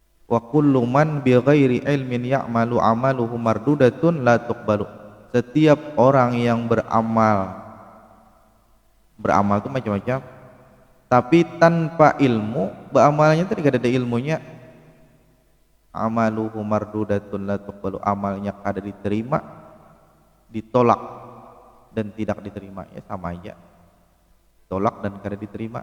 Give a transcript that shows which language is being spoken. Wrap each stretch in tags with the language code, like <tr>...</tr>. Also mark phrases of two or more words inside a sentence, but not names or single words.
<ar>وكل من بغير علم يعمل عمله مردود لا يقبل.</ar> <bjn>Setiap orang yang beramal itu macam-macam, tapi tanpa ilmu, beramalnya itu tidak ada ilmunya,</bjn> <ar>عمله مردود لا يقبل,</ar> <bjn>amalnya kada diterima, ditolak dan tidak diterima, ya sama aja, tolak dan kada diterima.</bjn>